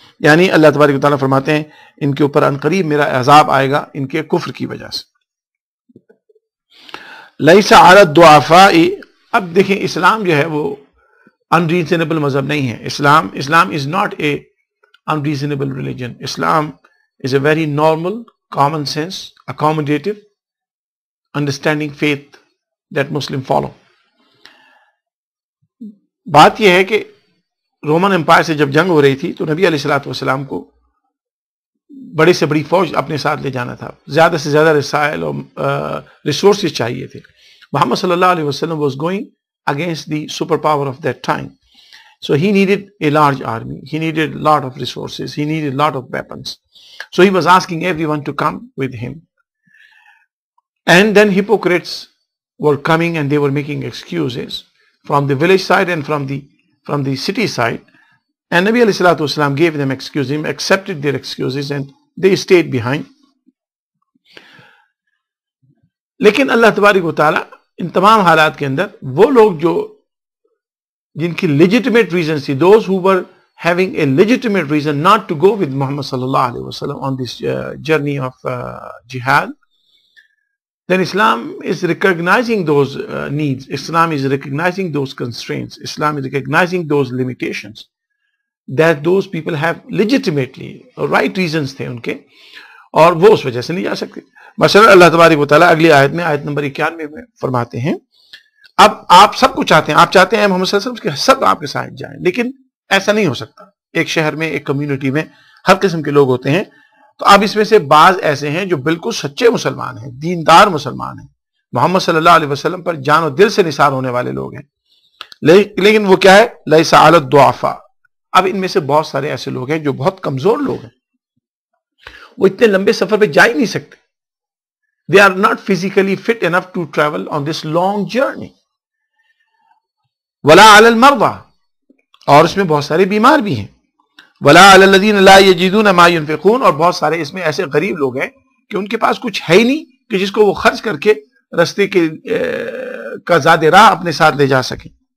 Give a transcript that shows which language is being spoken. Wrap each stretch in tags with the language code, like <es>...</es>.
<ur>یعنی اللہ تبارک و تعالیٰ فرماتے ہیں ان کے اوپر عنقریب میرا عذاب آئے گا ان کے کفر کی وجہ سے.</ur> <ar>لیس علی الضعفاء،</ar> <ur>اب دیکھیں اسلام جو ہے وہ انریزنیبل مذہب نہیں ہے.</ur> <en>اسلام is not a unreasonable religion. Islam is a very normal, common sense, accommodative, understanding faith that Muslim follow.</en> <ur>بات یہ ہے کہ رومن امپائر سے جب جنگ ہو رہی تھی تو نبی علیہ الصلوۃ والسلام کو بڑے سے بڑی فوج اپنے ساتھ لے جانا تھا، زیادہ سے زیادہ رسائل اور ریسورسز چاہیے تھے.</ur> <en>محمد صلی اللہ علیہ وسلم was going against the superpower of that time. So he needed a large army, he needed a lot of resources, he needed a lot of weapons. So he was asking everyone to come with him. And then hypocrites were coming and they were making excuses from the village side and from the city side. And Nabi alayhi salatu wasalam gave them excuses, accepted their excuses and they stayed behind.</en> <ur>لیکن اللہ تبارک و تعالیٰ ان تمام حالات کے اندر وہ لوگ جو جن کی</ur> <en>legitimate reasons تھی, those who were having a legitimate reason not to go with Muhammad sallallahu alaihi wasallam on this journey of jihad, then Islam is recognizing those needs, Islam is recognizing those constraints, Islam is recognizing those limitations that those people have legitimately right reasons</en> <ur>تھے ان کے, اور وہ اس وجہ سے نہیں جا سکتے. مثلا اللہ تبارک و تعالیٰ اگلی آیت میں آیت نمبر 91 میں فرماتے ہیں اب آپ سب کو چاہتے ہیں, آپ چاہتے ہیں محمد صلی اللہ علیہ وسلم کہ سب آپ کے ساتھ جائیں, لیکن ایسا نہیں ہو سکتا. ایک شہر میں, ایک کمیونٹی میں ہر قسم کے لوگ ہوتے ہیں, تو اب اس میں سے بعض ایسے ہیں جو بالکل سچے مسلمان ہیں, دیندار مسلمان ہیں, محمد صلی اللہ علیہ وسلم پر جان و دل سے نثار ہونے والے لوگ ہیں, لیکن وہ کیا ہے,</ur> <ar>لیس علی الضعفاء.</ar> <ur>اب ان میں سے بہت سارے ایسے لوگ ہیں جو بہت کمزور لوگ ہیں, وہ اتنے لمبے سفر پہ جا ہی نہیں سکتے.</ur> <en>They are not physically fit enough to travel on this long journey.</en> <ar>وَلَا عَلَى الْمَرْضَى,</ar> <ur>اور اس میں بہت سارے بیمار بھی ہیں.</ur> <ar>وَلَا عَلَى الَّذِينَ لَا يَجِدُونَ مَا يُنْفِقُونَ,</ar> <ur>اور بہت سارے اس میں ایسے غریب لوگ ہیں کہ ان کے پاس کچھ ہے ہی نہیں کہ جس کو وہ خرچ کر کے رستے کے کا زاد راہ اپنے ساتھ لے جا سکیں.</ur>